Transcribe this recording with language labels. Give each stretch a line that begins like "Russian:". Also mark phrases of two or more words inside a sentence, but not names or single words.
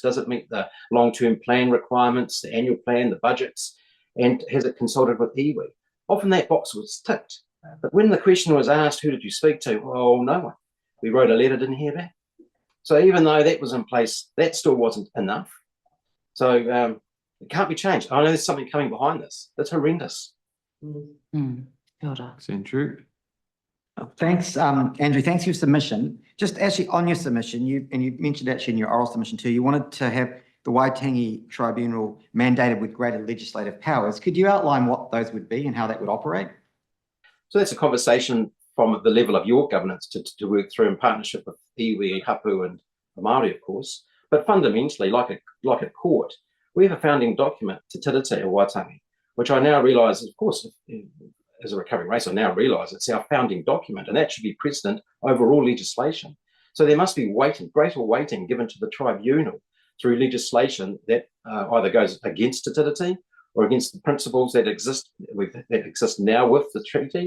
English: Does it meet the long-term plan requirements, the annual plan, the budgets, and has it consulted with iwi? Often that box was ticked. But when the question was asked, who did you speak to? Well, no one. We wrote a letter, didn't hear back. So even though that was in place, that still wasn't enough. So it can't be changed. I know there's something coming behind this. That's horrendous.
Māori: Kia ora.
English: Thanks, Andrew. Thanks, Andrew. Thanks for your submission. Just actually on your submission, you mentioned actually in your oral submission too, you wanted to have the Waitangi Tribunal mandated with greater legislative powers. Could you outline what those would be and how that would operate? So that's a conversation from the level of your governance to work through in partnership with
Māori: iwi, hapu,
English: and the Māori, of course. But fundamentally, like a court, we have a founding document, Te Tiriti o Waitangi, which I now realise, of course, as a recovering race, I now realise it's our founding document, and that should be precedent over all legislation. So there must be greater weighting given to the tribunal through legislation that either goes against Te Tiriti or against the principles that exist now with the treaty.